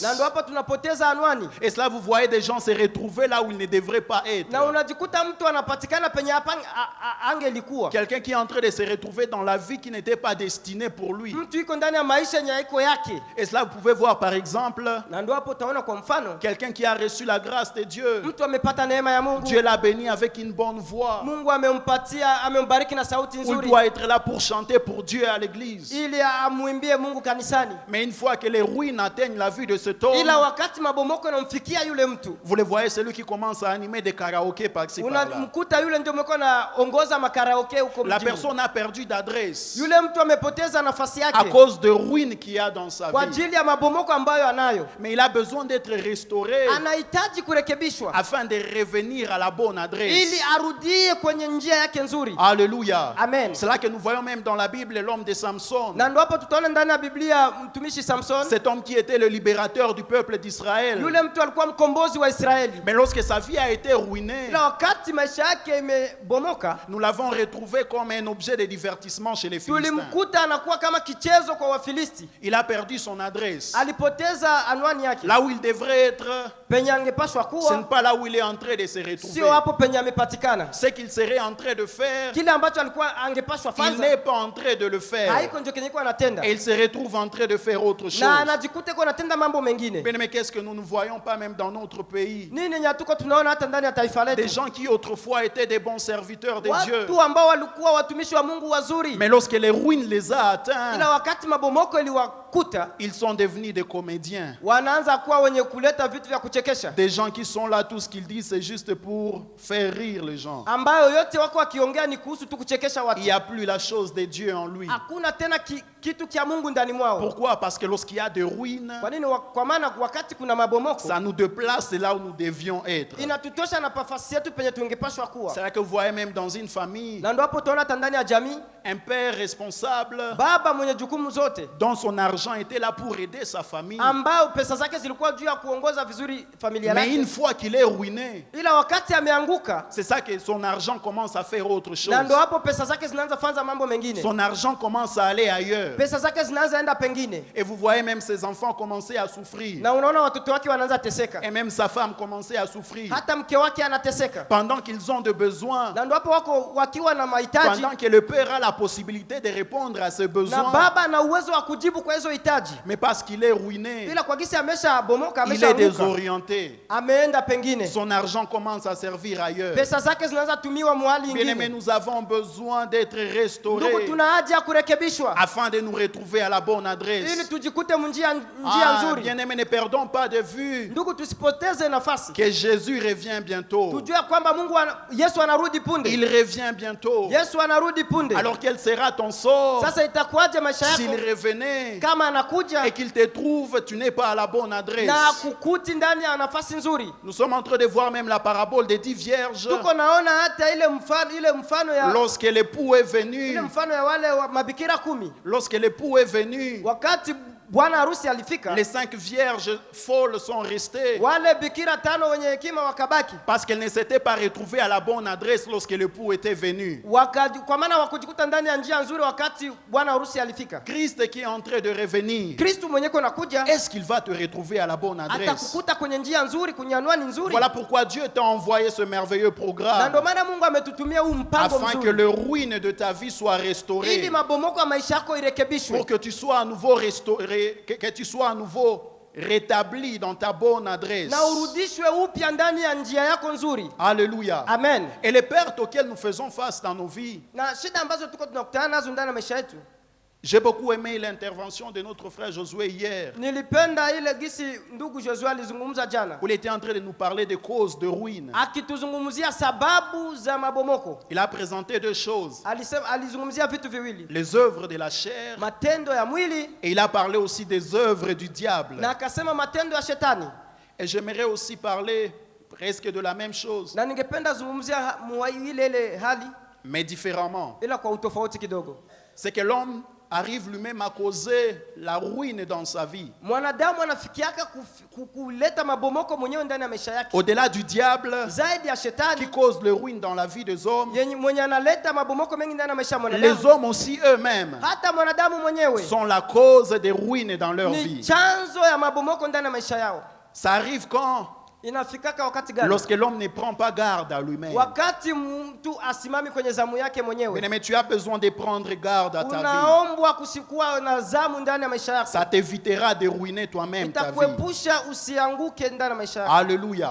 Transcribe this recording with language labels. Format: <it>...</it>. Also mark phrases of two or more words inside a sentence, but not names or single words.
<fr>Et cela, vous voyez des gens se retrouver là où ils ne devraient pas être. Quelqu'un qui est en train de se retrouver dans la vie qui n'était pas destinée pour lui. Et cela, vous pouvez voir par exemple Quelqu'un qui a reçu la grâce de Dieu.</fr> <sw>Mtu amepata neema ya Mungu.</sw> <fr>Dieu l'a béni avec une bonne voix.</fr> <sw>Mungu amembariki na sauti nzuri.</sw> <fr>Il doit être là pour chanter pour Dieu à l'église.</fr> <sw>Ili amuimbie Mungu kanisani.</sw> <fr>Mais une fois que les ruines atteignent la vue de cet homme,</fr> <sw>ila wakati mabomoko yanamfikia yule mtu,</sw> <fr>vous le voyez, c'est lui qui commence à animer des karaokés par-ci par-là.</fr> <sw>Unamkuta yule ndio mko na ongoza makaraoke huko mjini.</sw> <fr>La personne a perdu d'adresse.</fr> <sw>Yule mtu amepoteza nafasi yake.</sw> <fr>À cause de ruines qu'il y a dans sa vie.</fr> <sw>Kwa ajili ya mabomoko ambayo anayo.</sw> <fr>Mais il a besoin d'être restauré.</fr> <sw>Anahitaji kurekebishwa.</sw> <fr>Afin de revenir à la bonne adresse.</fr> <sw>Ili arudie kwenye njia yake nzuri.</sw> <fr>Alléluia. Amen. C'est là que nous voyons même dans la Bible l'homme de Samson.</fr> <sw>Na ndio hapo tutaona ndani ya Biblia mtumishi Samson.</sw> <fr>Cet homme qui était le libérateur du peuple d'Israël.</fr> <sw>Yule mtu alikuwa mkombozi wa Israeli.</sw> <fr>Mais lorsque sa vie a été ruinée,</fr> <sw>na wakati maisha yake imebomoka,</sw> <fr>nous l'avons retrouvé comme un objet de divertissement chez les Philistins.</fr> <sw>Tulimkuta anakuwa kama kichezo kwa Wafilisti.</sw> <fr>Il a perdu son adresse.</fr> <sw>Alipoteza anwani yake.</sw> <fr>Là où il devrait être,</fr> <sw>penye angepaswa kuwa,</sw> <fr>ce n'est pas là où il est en train de se retrouver.</fr> <sw>Sio hapo penye amepatikana.</sw> <fr>Ce qu'il serait en train de faire,</fr> <sw>kile ambacho alikuwa angepaswa fanya,</sw> <fr>il n'est pas en train de le faire.</fr> <sw>Haiko ndio kenye kwa anatenda.</sw> <fr>Et il se retrouve en train de faire autre chose.</fr> <sw>Na anajikuta kwa anatenda mambo mengine.</sw> <fr>Mais qu'est-ce que nous ne voyons pas même dans notre pays?</fr> <sw>Nini nyatuko tunaona hata ndani ya taifa letu?</sw> <fr>Des gens qui autrefois étaient des bons serviteurs de Dieu.</fr> <sw>Watu ambao walikuwa watumishi wa Mungu wazuri.</sw> <fr>Mais lorsque les ruines les a atteints,</fr> <sw>ila wakati mabomoko iliwakuta,</sw> <fr>ils sont devenus des comédiens.</fr> <sw>Wanaanza kuwa wenye kuleta vitu vya kuchekesha.</sw> <fr>Des gens qui sont là, tout ce qu'ils disent c'est juste pour faire rire les gens.</fr> <sw>Ambayo yote wako wakiongea ni kuhusu tu kuchekesha watu.</sw> <fr>Il n'y a plus la chose de Dieu en lui.</fr> <sw>Hakuna tena kitu kia Mungu ndani mwao.</sw> <fr>Pourquoi? Parce que lorsqu'il y a des ruines,</fr> <sw>kwa nini? Kwa maana wakati kuna mabomoko,</sw> <fr>ça nous déplace là où nous devions être.</fr> <sw>Inatutosha na nafasi yetu penye tungepaswa kuwa.</sw> <fr>C'est là que vous voyez même dans une famille,</fr> <sw>na ndio hapo tunaona ndani ya jamii,</sw> <fr>un père responsable,</fr> <sw>baba mwenye jukumu zote,</sw> <fr>dont son argent était là pour aider sa famille,</fr> <sw>ambao pesa zake zilikuwa juu ya kuongoza vizuri familia yake.</sw> <fr>Mais une fois qu'il est ruiné,</fr> <sw>ila wakati ameanguka,</sw> <fr>c'est ça que son argent commence à faire autre chose.</fr> <sw>na ndio hapo pesa zake zinaanza fanya mambo mengine.</sw> <fr>Son argent commence à aller ailleurs.</fr> <sw>Pesa zake zinaanza enda pengine.</sw> <fr>Et vous voyez même ses enfants commencer à souffrir.</fr> <sw>Na unaona watoto wake wanaanza teseka.</sw> <fr>Et même sa femme commencer à souffrir.</fr> <sw>Hata mke wake anateseka.</sw> <fr>Pendant qu'ils ont de besoins.</fr> <sw>Na ndio hapo wako wakiwa na mahitaji.</sw> <fr>Pendant que le père a la possibilité de répondre à ses besoins.</fr> <sw>Na baba ana uwezo wa kujibu kwa hizo hitaji.</sw> <fr>Mais parce qu'il est ruiné.</fr> <sw>Ila kwa gisi amesha bomoka,</sw> <fr>il est désorienté.</fr> <sw>Ameenda pengine.</sw> <fr>Son argent commence à servir ailleurs.</fr> <sw>Pesa zake zinaanza tumiwa mahali ingine.</sw> <fr>Bien-aimés, nous avons besoin d'être restaurés.</fr> <sw>Ndugu, tuna haja ya kurekebishwa.</sw> <fr>Afin de nous retrouver à la bonne adresse.</fr> <sw>Ili tujikute njia nzuri.</sw> <fr>Bien-aimés, ne perdons pas de vue.</fr> <sw>Ndugu, tusipoteze nafasi.</sw> <fr>Que Jésus revient bientôt.</fr> <sw>Tujue kwamba Yesu anarudi punde.</sw> <fr>Il revient bientôt.</fr> <sw>Yesu anarudi punde.</sw> <fr>Alors quel sera ton sort?</fr> <sw>Sasa itakuwaje maisha yako?</sw> <fr>S'il revenait</fr> <sw>kama anakuja</sw> <fr>et qu'il te trouve, tu n'es pas à la bonne adresse.</fr> <sw>Na kukuti ndani ya nafasi nzuri.</sw> <fr>Nous sommes en train de voir même la parabole des 10 vierges.</fr> <sw>Tuko naona hata ile mfano ya</sw> <fr>lorsque l'époux est venu.</fr> <sw>Ile mfano ya wale mabikira 10.</sw> <fr>Lorsque l'époux est venu.</fr> <sw>Wakati bwana harusi alifika,</sw> <fr>les 5 vierges folles sont restées.</fr> <sw>Wale bikira 5 wenye hekima wakabaki.</sw> <fr>Parce qu'elles ne s'étaient pas retrouvées à la bonne adresse lorsque l'époux était venu.</fr> <sw>Kwa maana wakujikuta ndani ya njia nzuri wakati bwana harusi alifika.</sw> <fr>Christ qui est en train de revenir.</fr> <sw>Kristo mwenye kunakuja.</sw> <fr>Est-ce qu'il va te retrouver à la bonne adresse?</fr> <sw>Atakukuta kwenye njia nzuri, kwenye anwani nzuri.</sw> <fr>Voilà pourquoi Dieu t'a envoyé ce merveilleux programme.</fr> <sw>Na ndio maana Mungu ametutumia huu mpango mzuri.</sw> <fr>Afin que le ruine de ta vie soit restauré.</fr> <sw>Ili mabomoko ya maisha yako irekebishwe.</sw> <fr>Pour que tu sois à nouveau restauré, que tu sois à nouveau rétabli dans ta bonne adresse.</fr> <sw>Na urudishwe upya ndani ya njia yako nzuri.</sw> <fr>Alléluia. Amen. Et les pertes auxquelles nous faisons face dans nos vies.</fr> <sw>Na shida ambazo tuko tunakutana nazo ndani ya maisha yetu.</sw> <fr>J'ai beaucoup aimé l'intervention de notre frère Josué hier.</fr> <sw>Nilipenda ile gisi ndugu Josué alizungumza jana.</sw> <fr>Il était en train de nous parler des causes de ruine.</fr> <sw>Akituzungumzia sababu za mabomoko.</sw> <fr>Il a présenté 2 choses.</fr> <sw>Alizungumzia vitu viwili.</sw> <fr>Les œuvres de la chair.</fr> <sw>Matendo ya mwili.</sw> <fr>Et il a parlé aussi des œuvres du diable.</fr> <sw>Na akasema matendo ya shetani.</sw> <fr>Et j'aimerais aussi parler presque de la même chose.</fr> <sw>Na ningependa zungumzia ile hali,</sw> <fr>mais différemment.</fr> <sw>Ila kwa utofauti kidogo.</sw> <fr>C'est que l'homme arrive lui-même à causer la ruine dans sa vie.</fr> <sw>Mwanadamu anafikiaka kuleta mabomoko mwenyewe ndani ya maisha yake.</sw> <fr>Au-delà du diable,</fr> <sw>zaidi ya shetani,</sw> <fr>qui cause le ruine dans la vie des hommes,</fr> <sw>mwenye analeta mabomoko mengi ndani ya maisha ya mwanadamu.</sw> <fr>Les hommes aussi eux-mêmes</fr> <sw>hata mwanadamu mwenyewe</sw> <fr>sont la cause des ruines dans leur vie.</fr> <sw>Ni chanzo ya mabomoko ndani ya maisha yao.</sw> <fr>Ça arrive quand Lorsque l'homme ne prend pas garde à lui-même. Mais tu as besoin de prendre garde à ta vie. Ça t'évitera de ruiner toi-même ta vie. Alléluia.</fr>